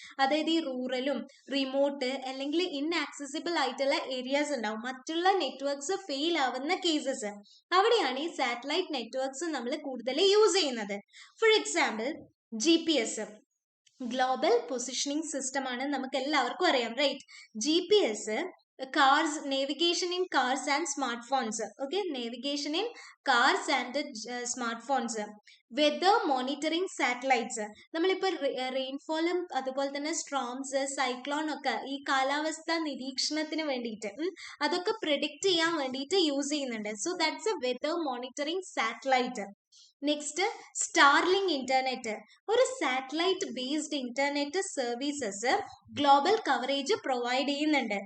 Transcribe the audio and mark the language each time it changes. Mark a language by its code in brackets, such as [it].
[ml] അതായത് ഈ റൂറലും റിമോട്ട് അല്ലെങ്കിൽ ഇൻആക്സസിബിൾ ആയിട്ടുള്ള ഏരിയാസ് ഉണ്ടാവും, മറ്റുള്ള നെറ്റ്വർക്ക്സ് ഫെയിൽ ആവുന്ന കേസസ്, അവിടെയാണ് ഈ സാറ്റലൈറ്റ് നെറ്റ്വർക്ക്സ് നമ്മൾ കൂടുതൽ യൂസ് ചെയ്യുന്നത്. For example GPS, global positioning system ആണ്, നമുക്ക് എല്ലാവർക്കും അറിയാം, right. [en] GPS, cars, navigation in cars and smartphones. Okay, navigation in cars and smartphones. [ml] Weather monitoring satellites, നമ്മളിപ്പോൾ റെയിൻഫോളും അതുപോലെ തന്നെ സ്ട്രോംസ്, സൈക്ലോൺ ഒക്കെ ഈ കാലാവസ്ഥ നിരീക്ഷണത്തിന് വേണ്ടിയിട്ട് അതൊക്കെ പ്രിഡിക്റ്റ് ചെയ്യാൻ വേണ്ടിയിട്ട് യൂസ് ചെയ്യുന്നുണ്ട്. [en] So that's a weather monitoring satellite. [ml] Next, Starlink internet, ഒരു satellite based internet services global coverage provide ചെയ്യുന്നുണ്ട്.